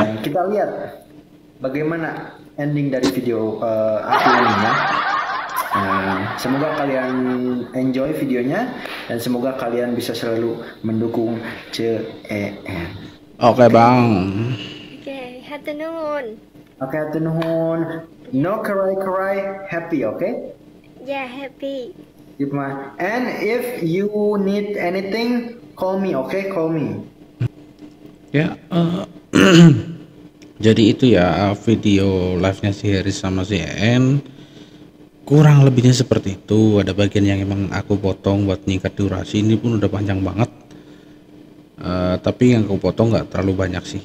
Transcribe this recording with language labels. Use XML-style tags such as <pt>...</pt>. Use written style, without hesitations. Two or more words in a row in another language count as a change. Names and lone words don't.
<id>Dan kita lihat bagaimana ending dari video aku ini ya. Semoga kalian enjoy videonya dan semoga kalian bisa selalu mendukung CEN. Oke bang.</id> <su>Oke, hatur nuhun. Oke, hatur nuhun.</su> <en>No cry, happy, okay? Yeah, happy. And if you need anything, call me, okay? Call me.</en> <id>Ya. Jadi itu ya video live-nya si Haris sama si EN. Kurang lebihnya seperti itu. Ada bagian yang emang aku potong buat nyingkat durasi. Ini pun udah panjang banget. Tapi yang aku potong nggak terlalu banyak sih.</id>